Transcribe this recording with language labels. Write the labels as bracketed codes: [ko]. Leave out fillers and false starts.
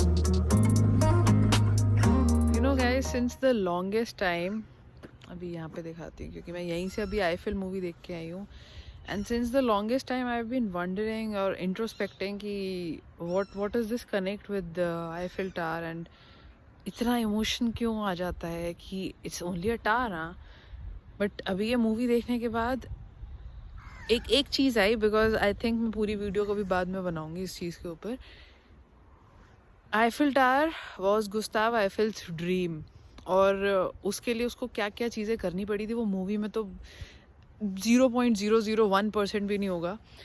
[en] You know guys, since the longest time, [hi] अभी यहाँ पे दिखाती हूँ क्योंकि मैं यहीं से अभी आईफिल मूवी देख के आई हूँ. [en] And since the longest time I've been wondering or introspecting कि what does this connect with the Eiffel Tower and [hi] इतना emotion क्यों आ जाता है कि [en] it's only a tower. [hi] हाँ, बट अभी ये मूवी देखने के बाद एक चीज़ आई, [en] because I think [hi] मैं पूरी वीडियो को भी बाद में बनाऊंगी इस चीज़ के ऊपर. [en] Eiffel Tower was Gustave Eiffel's dream, [hi] और उसके लिए उसको क्या क्या चीज़ें करनी पड़ी थी वो मूवी में तो 0.001% भी नहीं होगा.